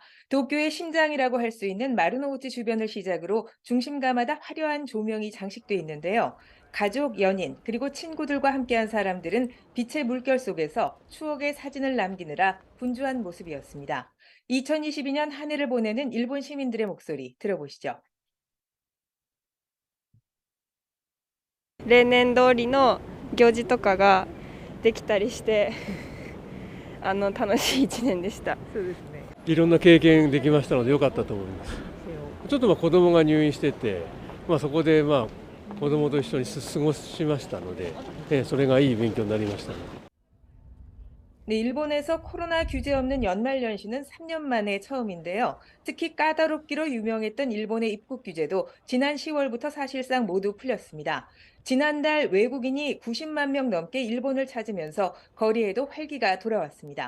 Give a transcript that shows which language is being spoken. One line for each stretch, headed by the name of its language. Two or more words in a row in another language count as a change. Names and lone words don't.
Korean: 도쿄의 심장이라고 할 수 있는 마루노우치 주변을 시작으로 중심가마다 화려한 조명이 장식돼 있는데요. 가족, 연인, 그리고 친구들과 함께한 사람들은 빛의 물결 속에서 추억의 사진을 남기느라 분주한 모습이었습니다. 2022년 한 해를 보내는 일본 시민들의 목소리 들어보시죠.
Japanese: 例年通りの行事とかができたりして楽しい1年でした。そうですね。いろんな経験できましたので良かったと思います。ちょっと子供が入院してて、そこで子供と一緒に過ごしましたので、それがいい勉強になりました。
Korean: 네, 일본에서 코로나 규제 없는 연말연시는 3년 만에 처음인데요. 특히 까다롭기로 유명했던 일본의 입국 규제도 지난 10월부터 사실상 모두 풀렸습니다. 지난달 외국인이 90만 명 넘게 일본을 찾으면서 거리에도 활기가 돌아왔습니다.